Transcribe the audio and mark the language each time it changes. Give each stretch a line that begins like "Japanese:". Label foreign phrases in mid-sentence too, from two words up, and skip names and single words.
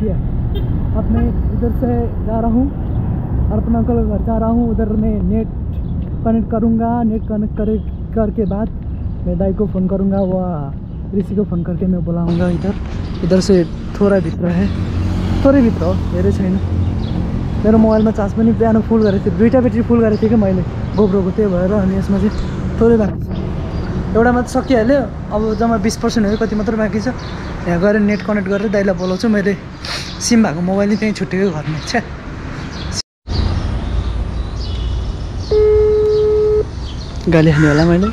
Hindi: दिया अब मैं इधर से जा रहा हूँ अर्पण अंकल के घर जा रहा हूँ उधर मैं
English: net connect
Hindi: करूँगा
English: net connect
Hindi: करके बाद मैं दाई को फ़ोन करूँगा व ऋषि को फ़ोन करके मैं बुलाऊँगा इधर से थोड़ा भित्र है
Nepali: थोरै भित्र हो धेरै छैन मेरो मोबाइलमा चार्ज पनि बिहान फुल गरेको थिएँ दुईवटा ब्याट्री फुल गरेको थिएँ कि मैले गोप्रोको त्यही भएर अनि यसमा चाहिँ थोरै बाँकी छ एउटा मात्र सकिहाल्यो अब जम्मा 20% हो कति मात्र बाँकी छ यहाँ गएर
English: net connect
Nepali: गरेर दाइलाई बोलाउँछु मैले सिम भएको मोबाइल नै त्यहीँ छुट्टिएको घरमा छ्या गाली खाने होला मैले